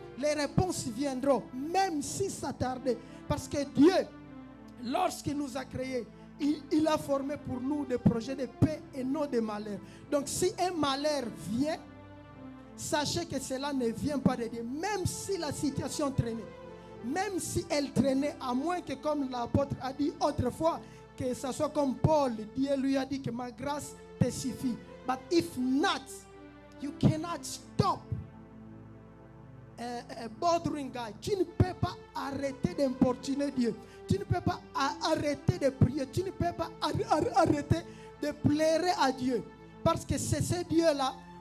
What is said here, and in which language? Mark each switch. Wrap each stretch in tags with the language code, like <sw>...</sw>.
<fr>Les réponses viendront, même si ça tardait. Parce que Dieu, lorsqu'il nous a créés, il a formé pour nous des projets de paix et non de malheur. Donc si un malheur vient, sachez que cela ne vient pas de Dieu. Même si la situation traînait. Même si elle traînait, à moins que, comme l'apôtre a dit autrefois, que ce soit comme Paul, Dieu lui a dit que ma grâce te suffit.</fr> <en>But if not, you cannot stop bothering God.</en> <fr>Tu ne peux pas arrêter d'importuner Dieu. Tu ne peux pas arrêter de prier. Tu ne peux pas arrêter de pleurer à Dieu. Parce que c'est ce Dieu-là.</fr>